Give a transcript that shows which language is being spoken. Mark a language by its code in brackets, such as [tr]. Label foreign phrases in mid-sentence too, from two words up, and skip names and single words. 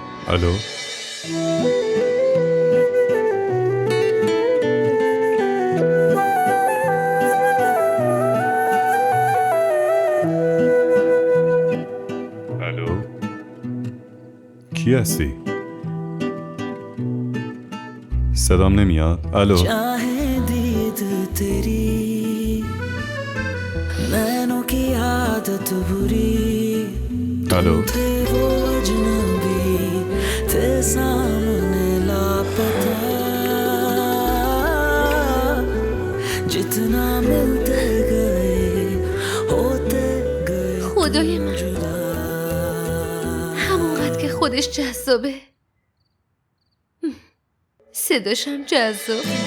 [fa] الو. الو. کی هستی؟ صدام نمیاد. الو. [hi] चाहे दीद तेरी नैनों की आदत बुरी [fa] الو. [hi] थे वो अजनबी थे सामने लापता जितना मिलते गए होते गए [fa] خدای من، [hi] जुदा [fa] همونقدر که خودش جذابه، صداشم جذاب.